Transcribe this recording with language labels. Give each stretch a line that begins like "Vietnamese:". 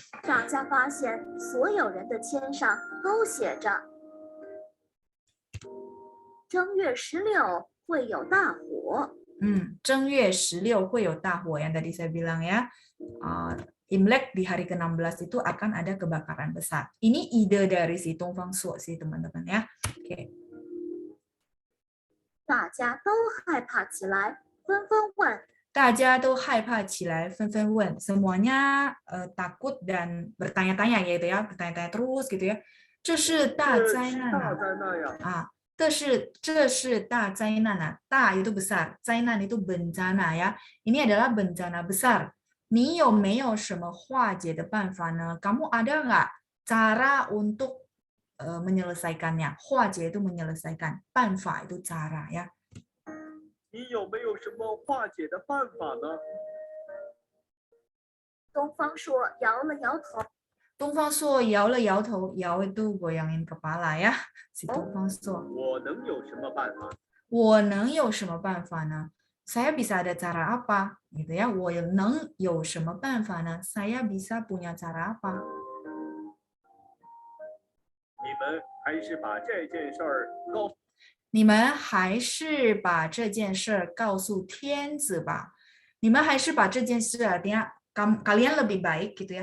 Chinese: 大家发现所有人的签上都写着正月16会有大火。正月16会有大火
Indonesian: yang tadi saya bilang ya. Imlek di hari ke-16 itu akan ada kebakaran besar. Ini ide dari si Dongfang Suo sih teman-teman ya. Oke.
Chinese: 大家都害怕起来，纷纷问大家都害怕起来，纷纷问，
Indonesian: semuanya takut dan bertanya-tanya gitu ya, bertanya-tanya terus gitu ya.
Chinese: 这是大这灾难是大啊！灾难呀！啊，这是大灾难啊！
Indonesian: 大 itu besar, 灾难 itu bencana ya. Ini adalah bencana besar.
Chinese: 你有没有什么化解的办法呢？
Indonesian: Kamu ada nggak cara untuk menyelesaikannya? 化解 itu menyelesaikan, 办法 itu cara ya.
Chinese: 你有没有什么化解的办法呢？东方朔摇了摇头。东方朔摇了摇头，摇
Indonesian: itu goyangin kepala ya. Si 东方朔，
Chinese: 我能有什么办法？我能有什么办法呢？
Indonesian: Saya bisa ada cara apa? Gitu ya.
Chinese: 我能有什么办法呢？
Indonesian: Saya bisa punya cara apa?
Chinese: 你们还是把这件事儿告你们还是把这件事告诉天子吧。你们还是把这件事
Indonesian: artinya kalian lebih baik gitu ya.